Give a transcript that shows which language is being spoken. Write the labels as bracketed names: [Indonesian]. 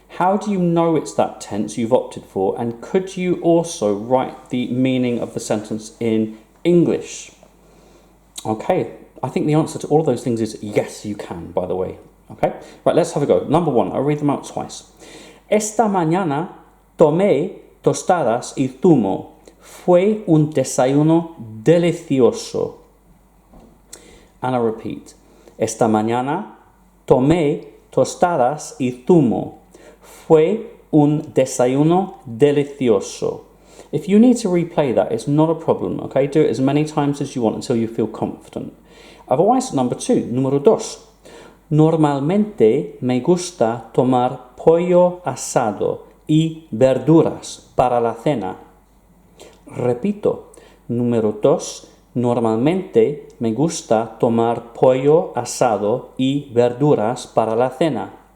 [English] How do you know it's that tense you've opted for? And could you also write the meaning of the sentence in English? Okay, I think the answer to all of those things is yes, you can, by the way. Okay, right, let's have a go. Number 1, I'll read them out twice. [Spanish] Esta mañana tomé tostadas y zumo. Fue un desayuno delicioso. [English] And I repeat. [Spanish] Esta mañana tomé tostadas y zumo. Fue un desayuno delicioso. [English] If you need to replay that, it's not a problem, okay? Do it as many times as you want until you feel confident. Otherwise, number 2, [Spanish] número 2. Normalmente me gusta tomar pollo asado y verduras para la cena. Repito, número 2. Normalmente me gusta tomar pollo asado y verduras para la cena.